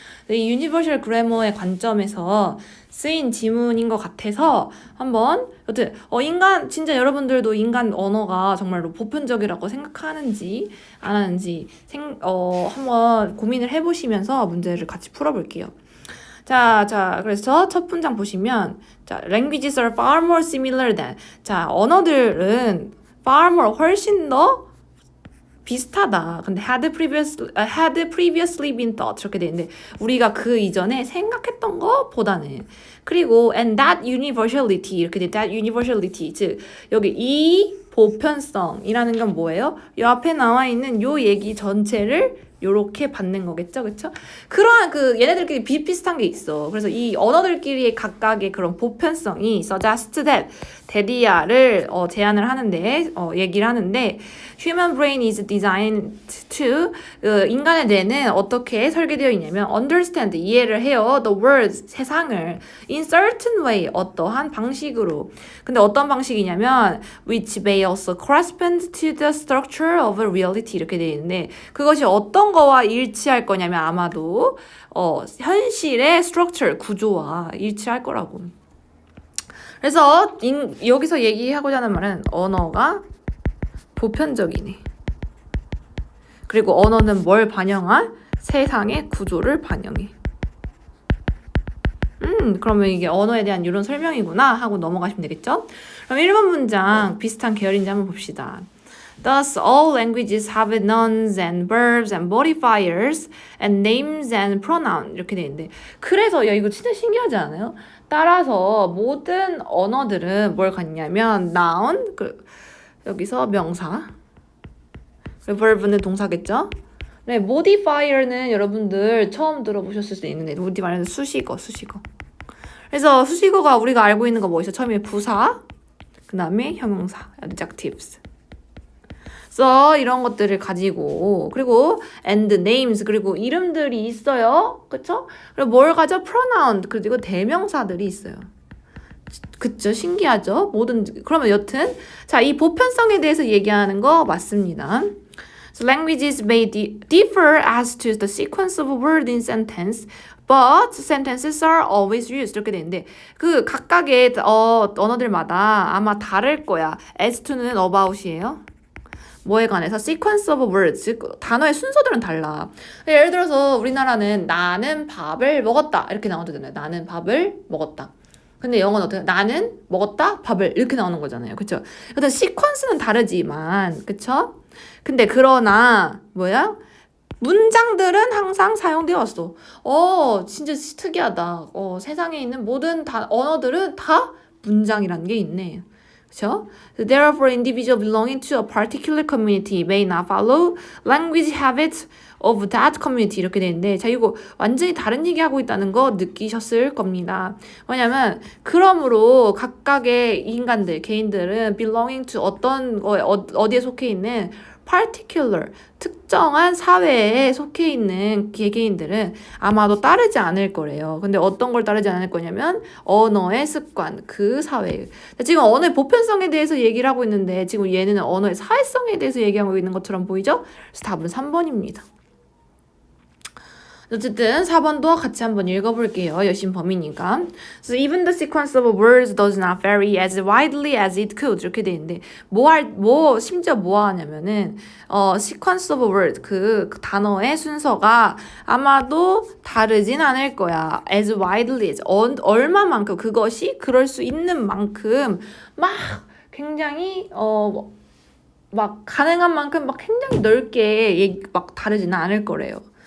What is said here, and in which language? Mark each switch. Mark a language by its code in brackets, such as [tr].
[ko] 이 유니버셜 그래머의 관점에서 쓰인 지문인 것 같아서 한번 여튼 인간 진짜 여러분들도 인간 언어가 정말로 보편적이라고 생각하는지 안 하는지 한번 고민을 해보시면서 문제를 같이 풀어볼게요. 자, 그래서 첫 문장 보시면, 자, [en] languages are far more similar than. [ko] 자, 언어들은 [en] far more, [ko] 훨씬 더 비슷하다. [en] 근데 had previously been thought. [ko] 이렇게 돼 있는데, 우리가 그 이전에 생각했던 것보다는. [en] 그리고, and that universality. [ko] 이렇게 돼, [en] that universality. [ko] 즉, 여기 이 보편성이라는 건 뭐예요? 이 앞에 나와 있는 요 얘기 전체를 요렇게 받는 거겠죠, 그쵸? 그러한 얘네들끼리 비슷비슷한 게 있어. 그래서 이 언어들끼리의 각각의 그런 보편성이 [en] suggest that, [ko] 데디아를 제안을 하는데, 얘기를 하는데, [en] human brain is designed to, [ko] 인간의 뇌는 어떻게 설계되어 있냐면, [en] understand, [ko] 이해를 해요. [en] the world, [ko] 세상을, [en] in certain way, [ko] 어떠한 방식으로. 근데 어떤 방식이냐면, [en] which may also correspond to the structure of reality, [ko] 이렇게 되어 있는데, 그것이 어떤 거와 일치할 거냐면 아마도 현실의 structure, 구조와 일치할 거라고. 그래서 여기서 얘기하고자 하는 말은 언어가 보편적이네. 그리고 언어는 뭘 반영한? 세상의 구조를 반영해. 그러면 이게 언어에 대한 이런 설명이구나 하고 넘어가시면 되겠죠? 그럼 1번 문장 비슷한 계열인지 한번 봅시다. [en] Thus, all languages have nouns and verbs and modifiers and names and pronouns [ko] 이렇게 돼 있는데 그래서 야 이거 진짜 신기하지 않아요? 따라서 모든 언어들은 뭘 갖냐면 noun, 여기서 명사, verb는 동사겠죠? 네, modifier는 여러분들 처음 들어보셨을 수도 있는데 modifier는 수식어. 그래서 수식어가 우리가 알고 있는 거 뭐 있어? 처음에 부사, 그 다음에 형용사, adjectives. 그래서 이런 것들을 가지고 그리고 [en] and names [ko] 그리고 이름들이 있어요. 그쵸? 그리고 뭘 가져? pronoun 그리고 대명사들이 있어요. 그쵸? 신기하죠? 그러면 여튼 자, 이 보편성에 대해서 얘기하는 거 맞습니다. [en] So languages may differ as to the sequence of words in sentence, but sentences are always used. [ko] 이렇게 되는데 그 각각의 언어들마다 아마 다를 거야. as to는 about이에요. 뭐에 관해서 [en] sequence of words, [ko] 즉 단어의 순서들은 달라. 예를 들어서 우리나라는 나는 밥을 먹었다 이렇게 나오잖아요. 나는 밥을 먹었다. 근데 영어는 어떻게? 나는 먹었다 밥을 이렇게 나오는 거잖아요. 그쵸? 일단 시퀀스는 다르지만 그쵸? 근데 그러나 뭐야? 문장들은 항상 사용되어 왔어. 진짜 특이하다. 세상에 있는 모든 언어들은 다 문장이라는 게 있네. 그쵸? [en] Therefore, individual belonging to a particular community may not follow language habits of that community [ko] 이렇게 되는데 자 이거 완전히 다른 얘기하고 있다는 거 느끼셨을 겁니다. 뭐냐면 그러므로 각각의 인간들, 개인들은 [en] belonging to [ko] 어떤 거에 어디에 속해 있는 particular 특정한 사회에 속해 있는 개개인들은 아마도 따르지 않을 거래요. 근데 어떤 걸 따르지 않을 거냐면 언어의 습관, 그 사회. 지금 언어의 보편성에 대해서 얘기를 하고 있는데 지금 얘는 언어의 사회성에 대해서 얘기하고 있는 것처럼 보이죠? 그래서 답은 3번입니다. 어쨌든 4번도 같이 한번 읽어볼게요. 여신 범위니까. [en] So even the sequence of words does not vary as widely as it could. [ko] 이렇게 돼 있는데 심지어 뭐 하냐면은 [en] sequence of words [ko] 그 단어의 순서가 아마도 다르진 않을 거야. [en] as widely as [ko] 얼마만큼 그것이 그럴 수 있는 만큼 막 굉장히 막 가능한 만큼 막 굉장히 넓게 막 다르지는 않을 거래요.